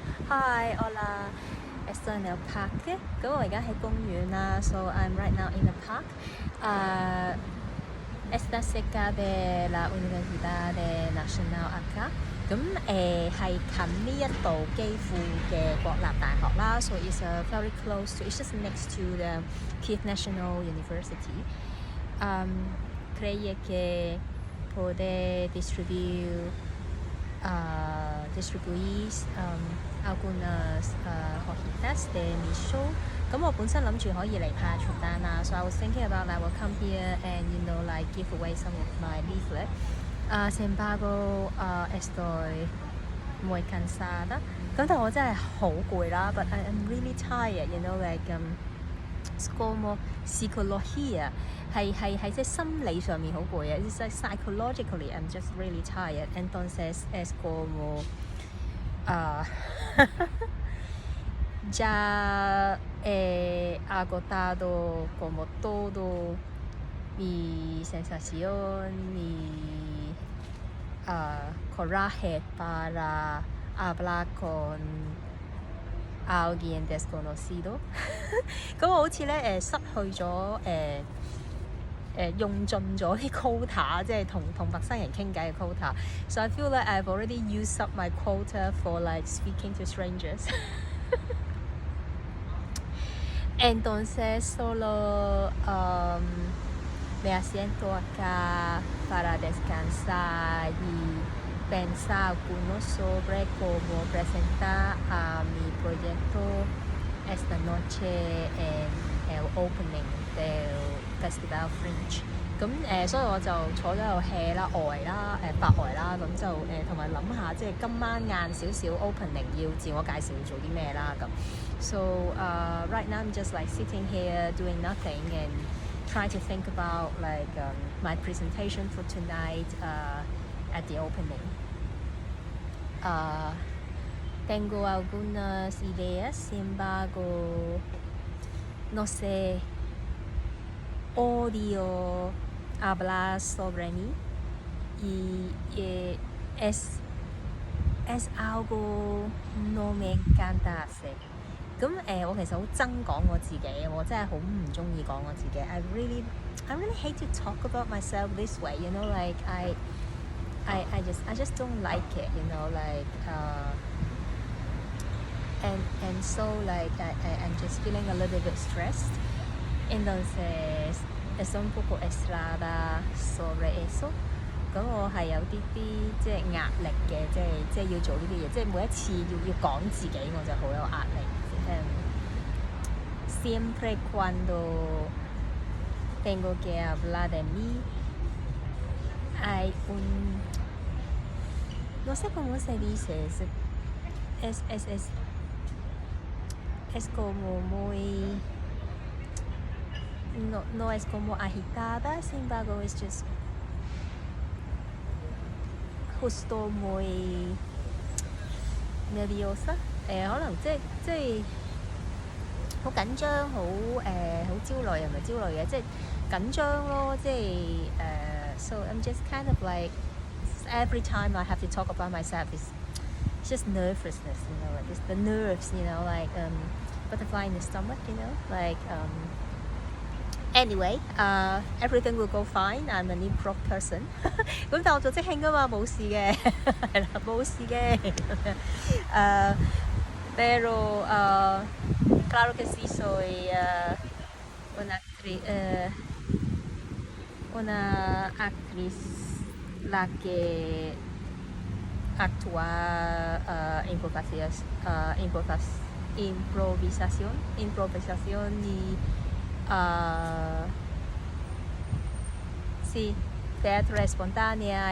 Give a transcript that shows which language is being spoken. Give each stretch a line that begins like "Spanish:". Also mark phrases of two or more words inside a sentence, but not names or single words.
Spanish: Hi, hola. Estoy en el parque.
Cantonese: 咁我而家喺公園啦
English: ，so I'm right now in the park.
Spanish: Está cerca de la Universidad Nacional acá.
Cantonese: 咁係近呢一度基輔嘅國立大學啦 ，
English: so it's very close to. It's just next to the Kiev National University.
Spanish: Creía que poder distribuir algunas hojitas de mi show.
Cantonese: 咁我本身諗住可以嚟派傳單啦
English: ，so I was thinking about I will come here and like give away some of my leaflet.
Spanish: Sin embargo, estoy muy cansada.
Cantonese: 咁但係我真係好攰啦 ，
English: but I am really tired. Like
Spanish: como psicología
Cantonese: 係即係心理上面好攰嘅。
English: It's like psychologically I'm just really tired.
Spanish: Entonces es como ya he agotado como todo mi sensación, mi coraje para hablar con alguien desconocido.
Cantonese: 咁我好似咧失去咗用盡咗啲 quota， 即係同陌生人傾偈嘅 quota。
English: So I feel like I've already used up my quota for like speaking to strangers.
Spanish: Entonces solo me asiento acá para descansar y pensar algunos sobre cómo presentar a mi proyecto esta noche en el opening del Festival Fringe。
Cantonese: 咁所以我就坐咗喺度 hea 啦、呆啦、發呆啦，咁就同埋諗下，即係今晚晏少少 opening 要自我介紹要做啲咩啦咁。
English: So right now I'm just like sitting here doing nothing and trying to think about like my presentation for tonight at the opening.
Spanish: Tengo algunas ideas, sin embargo, no sé, odio hablar sobre mí y es algo no me encanta hacer.
Cantonese: 咁我其實好憎講我自己，我真係好唔中意講我自己。
English: I really hate to talk about myself this way. Like I just don't like it. Like and so like I'm just feeling a little bit stressed.
Spanish: Entonces estoy un poco estresada sobre eso.
Cantonese: 咁我係有啲即係壓力嘅，即係要做呢啲嘢，即係每一次要講自己，我就好有壓力。
Spanish: Siempre cuando tengo que hablar de mí hay no sé cómo se dice, es como muy no es como agitada, sin embargo es just justo muy nerviosa.
Cantonese: 可能即係好緊張，好焦慮，又唔係焦慮嘅，即係緊張咯，即係
English: So I'm just kind of like every time I have to talk about myself, it's just nervousness, like it's the nerves, like butterfly in the stomach, like anyway, everything will go fine. I'm an improv person.
Cantonese: 咁但我做即興㗎嘛，冇事嘅，係啦，冇事嘅。
Spanish: Pero claro que sí soy una actriz la que actúa improvisación y sí, teatro espontánea.